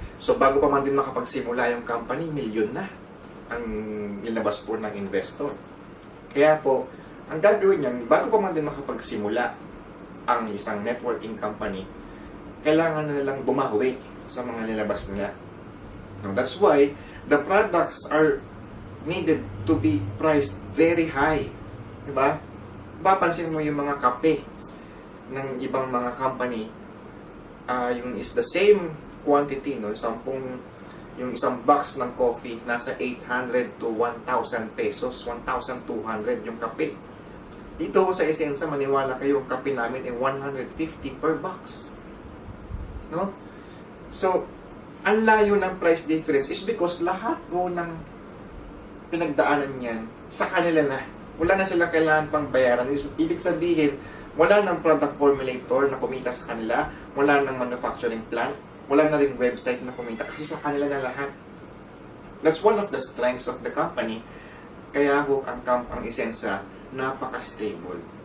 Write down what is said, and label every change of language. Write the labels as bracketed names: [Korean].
[Filipino] So, bago pa man din makapagsimula yung company, milyon na ang linabas po ng investor. Kaya po, ang gagawin niyan, bago pa man din makapagsimula ang isang networking company, kailangan na nilang bumawi sa mga nilabas nila. [English] Now, that's why the products are needed to be priced very high. [Filipino] Diba? Papansin mo yung mga kape ng ibang mga company, yung [English] is the same quantity, [Filipino] no? Yung isang box ng coffee, nasa 800 to 1,000 pesos, 1,200 yung kape. Dito sa Esensa, maniwala kayo, yung kape namin ay 150 per box. No? So, ang layo ng [English] price difference is because [Filipino] lahat po ng pinagdaanan niyan sa kanila na. Wala na silang kailangan pang bayaran. Ibig sabihin, wala ng product formulator na kumita sa kanila, wala ng manufacturing plant, wala na ring website na kumita kasi sa kanila na lahat. [English] That's one of the strengths of the company. [Filipino] Kaya po ang Esensa napaka-stable.